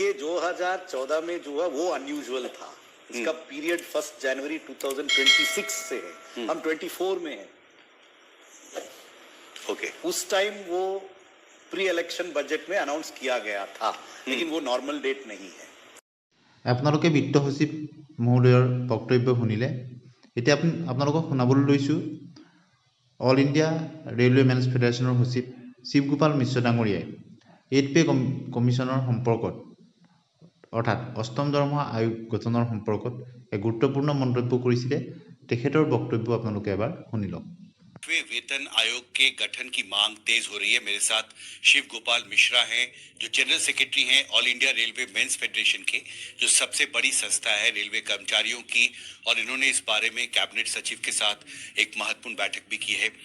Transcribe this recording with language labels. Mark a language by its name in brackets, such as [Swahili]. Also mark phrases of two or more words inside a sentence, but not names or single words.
[Hindi] देखिए 2014 में जो है वो अनयूजुअल था। इसका पीरियड 1 जनवरी 2026 से है, हम 24 में हैं। ओके, उस टाइम वो [English] pre election budget [Hindi] में अनाउंस किया गया था, लेकिन वो [English] normal date [Hindi] नहीं है। [Assamese] আপোনালোকে বিত্ত সচিব মহোদয়ৰ বক্তব্য শুনিলে। এতিয়া আপোনালোকক শুনাবলৈ লৈছোঁ অল ইণ্ডিয়া ৰেলৱে মেন্স ফেডাৰেশ্যনৰ সচিব শিৱ গোপাল মিশ্ৰ ডাঙৰীয়াই 8 [English] pay commission [Assamese] সম্পৰ্কত অৰ্থাৎ অষ্টম দৰমহা আয়োগ গঠনৰ সম্পৰ্কত এক গুৰুত্বপূৰ্ণ মন্তব্য কৰিছিলে। তেখেতৰ বক্তব্য আপোনালোকে এবাৰ শুনি লওক। [Hindi] वेतन आयोग के गठन की मांग तेज हो रही है। मेरे साथ शिव गोपाल मिश्रा हैं, जो [English] general secretary [Hindi] हैं ऑल इंडिया रेलवे मेंस फेडरेशन के, जो सबसे बड़ी संस्था है रेलवे कर्मचारियों की, और इन्होंने इस बारे में कैबिनेट सचिव के साथ एक महत्वपूर्ण बैठक भी की है।